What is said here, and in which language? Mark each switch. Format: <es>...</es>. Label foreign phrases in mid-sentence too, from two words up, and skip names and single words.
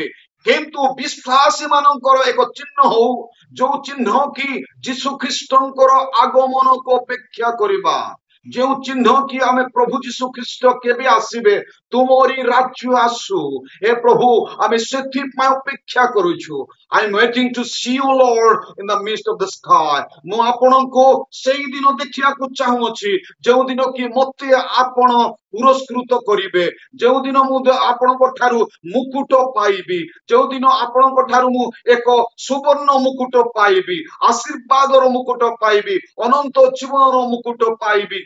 <or>କିନ୍ତୁ ବିଶ୍ୱାସୀ ମାନଙ୍କର ଏକ ଚିହ୍ନ ହଉ, ଯୋଉ ଚିହ୍ନ କି ଯୀଶୁ ଖ୍ରୀଷ୍ଟଙ୍କର ଆଗମନକୁ ଅପେକ୍ଷା କରିବା। ଯେଉଁ ଚିହ୍ନ କି ଆମେ ପ୍ରଭୁ ଯୀଶୁ ଖ୍ରୀଷ୍ଟ କେବେ ଆସିବେ, ତୁମରି ରାଜ୍ୟ ଆସୁ, ଏ ପ୍ରଭୁ ଆମେ ସେଥିପାଇଁ ଅପେକ୍ଷା କରୁଛୁ।</or> <en>I am waiting to see you Lord in the midst of the sky.</en> <or>ମୁଁ ଆପଣଙ୍କୁ ସେଇ ଦିନ ଦେଖିବାକୁ ଚାହୁଁଅଛି, ଯେଉଁ ଦିନ କି ମତେ ଆପଣ ପୁରସ୍କୃତ କରିବେ, ଯେଉଁ ଦିନ ମୁଁ ଆପଣଙ୍କ ଠାରୁ ମୁକୁଟ ପାଇବି, ଯେଉଁ ଦିନ ଆପଣଙ୍କ ଠାରୁ ମୁଁ ଏକ ସୁବର୍ଣ୍ଣ ମୁକୁଟ ପାଇବି, ଆଶୀର୍ବାଦର ମୁକୁଟ ପାଇବି, ଅନନ୍ତ ଜୀବନର ମୁକୁଟ ପାଇବି।</or>